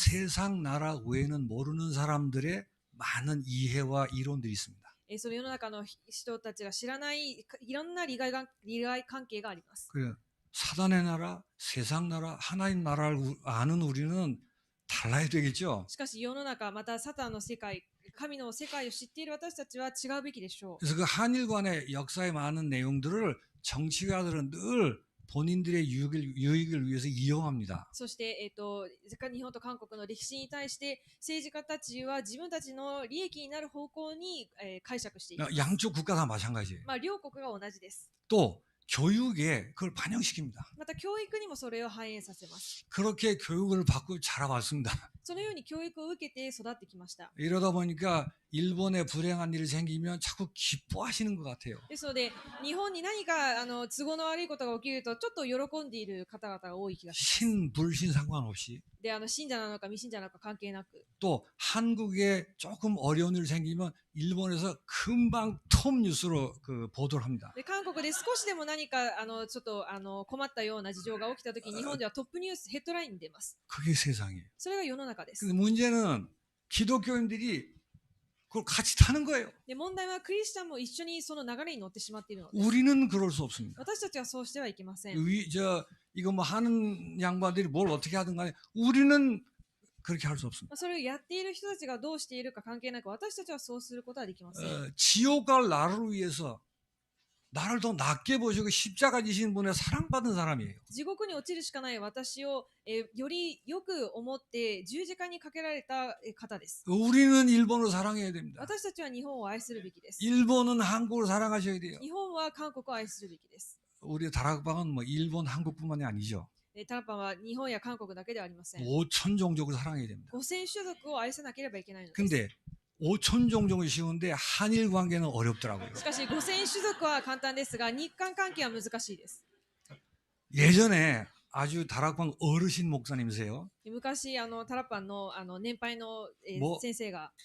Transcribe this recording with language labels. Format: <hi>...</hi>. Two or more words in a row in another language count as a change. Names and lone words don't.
<ko>세상 나라 외에는 모르는 사람들의 많은 이해와 이론들이 있습니다.</ko> <ja>その世の中の人たちが知らないいろんな利害関係があります</ja> <ko>그래 사단의 나라, 세상 나라, 하나님 나라를 아는 우리는 달라야 되겠죠.</ko> <ja>しかし世の中またサタンの世界神の世界を知っている私たちは違うべきでしょう</ja> <ko>그래서 그 한일 간의 역사의 많은 내용들을 정치가들은 늘 본인들의 유익을 위해서 이용합니다.</ko> <ja>そして、日本と韓国の歴史に対して政治家たちは自分たちの利益になる方向に、解釈しています。</ja> <ko>양쪽 국가 다 마찬가지예요.</ko> <ja>両国が同じです。</ja> <ko>또 교육에 그걸 반영시킵니다.</ko> <ja>また教育にもそれを反映させます。</ja> <ko>그렇게 교육을 받고 자라왔습니다.</ko> <ja>そのように教育を受けて育ってきました。</ja> <ko>이러다 보니까 일본에 불행한 일이 생기면 자꾸 기뻐하시는 것 같아요.</ko> <ja>ですので、日本に何か都合の悪いことが起きると、ちょっと喜んでいる方々が多い気がします。</ja> <ko>신, 불신 상관없이.</ko> <ja>で、信者なのか未信者なのか関係なく。</ja> <ko>또 한국에 조금 어려운 일이 생기면 일본에서 금방 톱 뉴스로 그 보도를 합니다.</ko> <ja>で、韓国で少しでも何かちょっと困ったような事情が起きたとき、日本ではトップニュース、ヘッドラインに出ます。</ja> <ko>그게 세상이에요.</ko> <ja>それが世の中です。</ja> <ko>근데 문제는 기독교인들이 그걸 같이 타는 거예요.</ko> <ja>で、問題はクリスチャンも一緒にその流れに乗ってしまっているのです。</ja> <ko>우리는 그럴 수 없습니다.</ko> <ja>私たちはそうしてはいけません。</ja> <ko>이거 뭐 하는 양반들이 뭘 어떻게 하든 간에 우리는 그렇게 할 수 없습니다.</ko> <ja>それをやっている人たちがどうしているか関係なく、私たちはそうすることはできません。</ja> <ko>지옥 갈 나를 위해서 나를 더 낮게 보시고 십자가 지신 분의 사랑받은 사람이에요.</ko> <ja>地獄に落ちるしかない私を、よりよく思って十字架にかけられた方です。</ja> <ko>우리는 일본을 사랑해야 됩니다.</ko> <ja>私たちは日本を愛するべきです。</ja> <ko>일본은 한국을 사랑하셔야 돼요.</ko> <ja>日本は韓国を愛するべきです。</ja> <ko>우리 다락방은 뭐 일본, 한국뿐만이 아니죠.</ko> <ja>タラパンは日本や韓国だけではありません。</ja> <ko>5천 종족을 사랑해야 됩니다.</ko> <ja>5000 種族を愛さなければいけないのです。</ja> <ko>근데 5천 종족이 쉬운데 한일 관계는 어렵더라고요.</ko> <ja>しかし5000種族は簡単ですが、日韓関係は難しいです。</ja> <ko>예전에 아주 다락방 어르신 목사님이세요.</ko> <ja>昔タラパンの年配の、も先生が</ja>